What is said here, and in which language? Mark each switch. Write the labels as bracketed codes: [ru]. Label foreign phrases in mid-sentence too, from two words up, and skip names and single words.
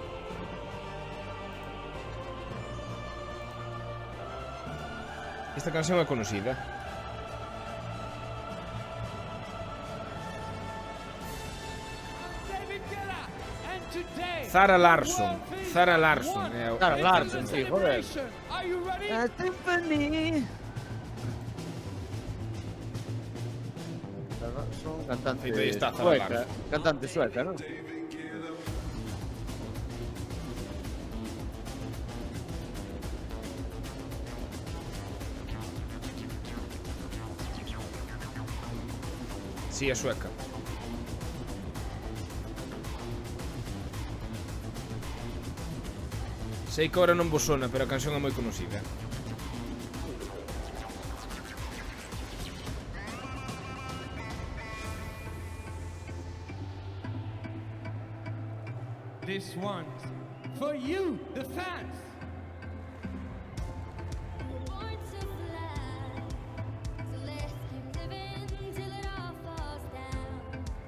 [gl] Esta canción é conocida. Zara Larsson. Zara Larsson. Zara Larsson, sí, joder. [en] Are you ready? Tiffany. [gl] Cantante Ahí está, Zara sueca, Larsson. cantante sueca, ¿no? Sí, é sueca. Sei que ahora non vos sona, pero a canción é moi conocida. [en] This one's for you, the fans. Born to fly, so let's keep living till it all falls down.